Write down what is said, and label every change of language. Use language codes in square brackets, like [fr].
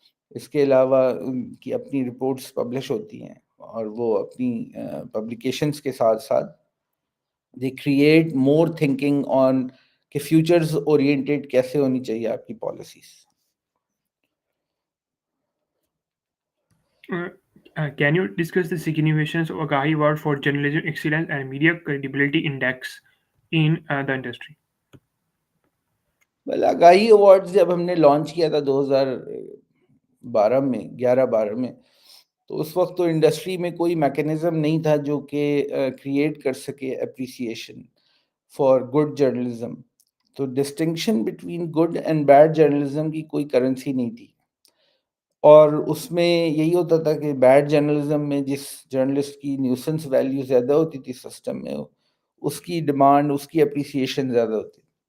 [ur] اس کے علاوہ ان کی اپنی رپورٹس پبلش ہوتی ہیں اور وہ اپنی پبلیکیشنس کے ساتھ ساتھ [en] they create more thinking on [ur] کہ فیوچرز اورینٹیڈ کیسے ہونی چاہیے آپ کی policies. [en] Can you discuss the significance of Agahi Award for Journalism Excellence and Media Credibility Index in the industry? [ur] Well آگاہی ایوارڈز جب ہم نے لانچ کیا تھا 2012 میں 11-12 میں، تو اس وقت تو انڈسٹری میں کوئی میکینزم نہیں تھا جو کہ کریٹ کر سکے [en] Appreciation for good journalism. [ur] تو [en] distinction between good and bad journalism [ur] کی کوئی کرنسی نہیں تھی، اور اس میں یہی ہوتا تھا کہ بیڈ جرنلزم میں جس جرنلسٹ کی نیوسنس ویلیو زیادہ ہوتی تھی سسٹم میں، اس کی ڈیمانڈ، اس کی اپریسیشن زیادہ ہوتی.